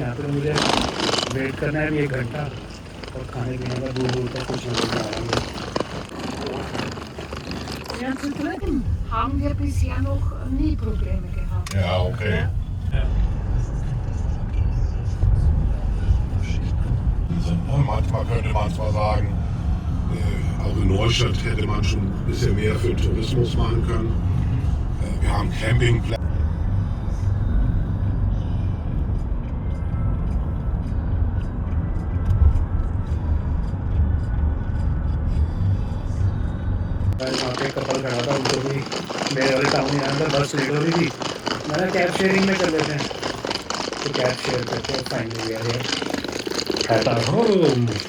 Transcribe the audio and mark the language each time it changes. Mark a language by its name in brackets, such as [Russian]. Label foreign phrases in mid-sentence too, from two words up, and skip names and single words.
[Hindi] मुझे वेट करना है अभी 1 घंटा और खाने पीने का दूर दूर तक कुछ नजर नहीं आ रहा मुझे। [German] Ja, zu drücken haben wir bisher noch nie Probleme gehabt. Ja, okay. Manchmal könnte man zwar sagen, auch in Neustadt hätte man schon ein bisschen mehr für den Tourismus machen können. Wir haben Campingplätze. [Hindi] वहाँ पे कपल खड़ा था, उनको भी मेरे वाले टाउन यहाँ पर बस लेट हो रही थी। मैंने कैब शेयरिंग में कर लेते हैं, तो कैब शेयर करके और फाइनली यार [English] at our home.